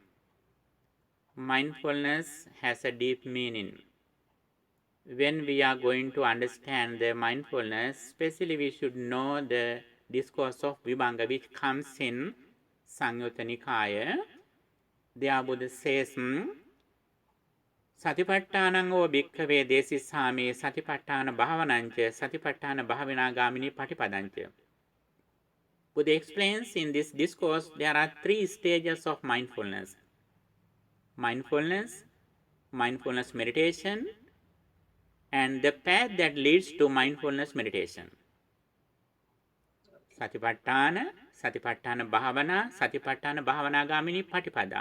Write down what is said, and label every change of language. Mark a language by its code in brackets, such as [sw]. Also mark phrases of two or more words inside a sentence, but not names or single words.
[en] Mindfulness has a deep meaning. When we are going to understand the mindfulness, especially we should know the discourse of Vibhanga, which comes in Samyutta Nikaya. There Buddha says, [pi] Satipattanango bhikkhave desisame satipattana bhavanancha satipattana bhavināgamini patipadancha. [en] Buddha explains in this discourse there are three stages of mindfulness. Mindfulness, mindfulness meditation, and the path that leads to mindfulness meditation. [pi] Satipatthana, Satipatthana Bhavana, Satipatthana Bhavanagamini Patipada.